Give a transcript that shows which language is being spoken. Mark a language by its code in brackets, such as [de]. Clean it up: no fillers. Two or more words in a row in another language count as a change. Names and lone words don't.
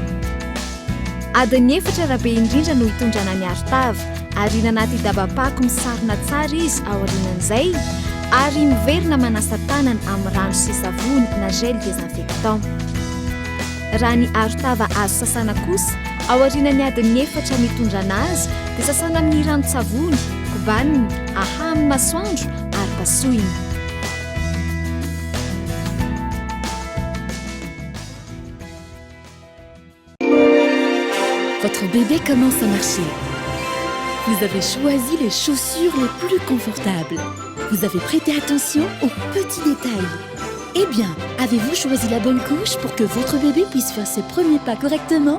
[mg] Adiny 4 rabe indrindra no hitondrana ny arotava ary anaty dabapako misarona tsara izy ao aorianan'izay ary miverina manasa tanana amin'ny rano sy savony na [fr] gel désinfectant. [mg] Raha ny arotava azo sasana kosa ao aorianany adiny 4 mitondrana azy dia sasana amin'ny ranon-tsavony, kobaniny, ahaminy masoandro ary pasohiny. [fr] Votre bébé commence à marcher. Vous avez choisi les chaussures les plus confortables. Vous avez prêté attention aux petits détails. Eh bien, avez-vous choisi la bonne couche pour que votre bébé puisse faire ses premiers pas correctement?